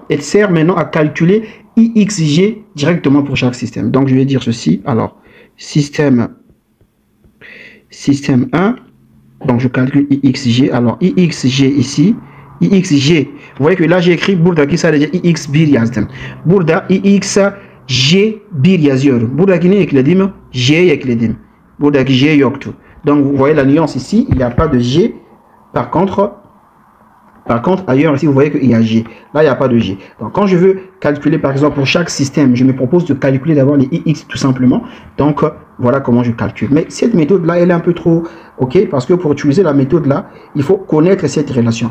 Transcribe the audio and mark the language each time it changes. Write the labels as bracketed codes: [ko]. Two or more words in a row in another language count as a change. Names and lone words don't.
[fr] Elle sert maintenant à calculer IXG directement pour chaque système. Donc je vais dire ceci. Alors, système 1, donc je calcule IXG, alors IXG ici, IXG, vous voyez que là j'ai écrit Bourda qui ça veut dire IX [tr] bir yazdım. Burada IXG bir yazıyorum. Buradaki ne ekledim? G ekledim. Buradaki G yoktu. [fr] Donc vous voyez la nuance ici, il n'y a pas de G. Par contre ailleurs ici vous voyez qu'il y a G. Là il n'y a pas de G. Donc quand je veux calculer par exemple pour chaque système, je me propose de calculer d'abord les IX tout simplement. Donc voilà comment je calcule. Mais cette méthode là elle est un peu trop ok, parce que pour utiliser la méthode là, il faut connaître cette relation.